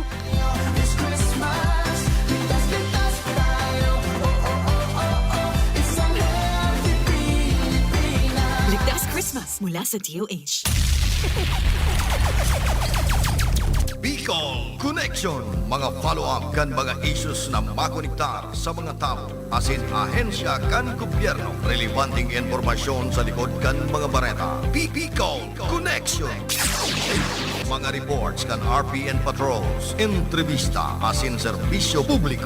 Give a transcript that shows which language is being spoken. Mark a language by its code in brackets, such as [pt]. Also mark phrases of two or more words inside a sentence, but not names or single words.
[en] This Christmas, [tl] ligtas tayo. Ligtas Christmas mula sa DOH. [bik] Bicol Connection, mga follow-up kan mga issues na makonektar sa mga tao asin ahensya kan gobyerno, relevanteng informasyon sa likod kan mga bareta. Bicol Connection. Mga reports kan RPN patrols, entrevista asin serbisyo publiko.